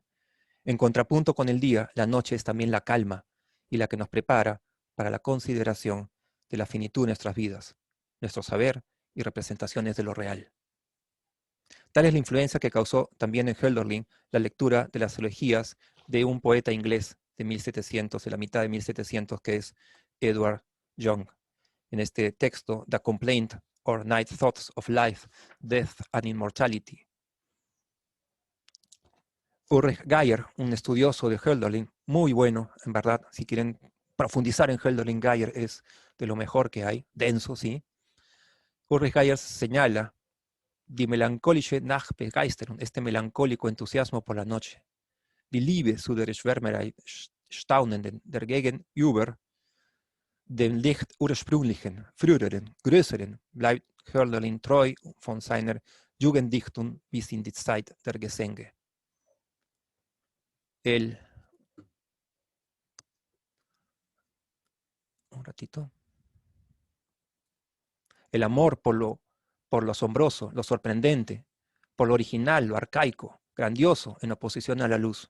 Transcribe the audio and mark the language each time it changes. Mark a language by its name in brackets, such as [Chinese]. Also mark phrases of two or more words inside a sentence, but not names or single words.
[Spanish] En contrapunto con el día, la noche es también la calma y la que nos prepara para la consideración de la finitud de nuestras vidas, nuestro saber y representaciones de lo real. Tal es la influencia que causó también en Hölderlin la lectura de las elegías de un poeta inglés de 1700, de la mitad de 1700, que es Edward Young. En este texto, The Complaint or Night Thoughts of Life, Death and Immortality. Ulrich Geier, un estudioso de Hölderlin, muy bueno, en verdad, si quieren profundizar en Hölderlin, Geier es de lo mejor que hay, denso, sí. Ulrich Geier señala: [German] Die melancholische Nachtbegeisterung, [Spanish] este melancólico entusiasmo por la noche. [German] Die Liebe zu der Schwärmerei staunenden, der gegenüber dem Licht ursprünglichen, früheren, größeren, bleibt Hölderlin treu von seiner Jugenddichtung bis in die Zeit der Gesänge. [Spanish] Un ratito. El amor por lo asombroso, lo sorprendente, por lo original, lo arcaico, grandioso, en oposición a la luz.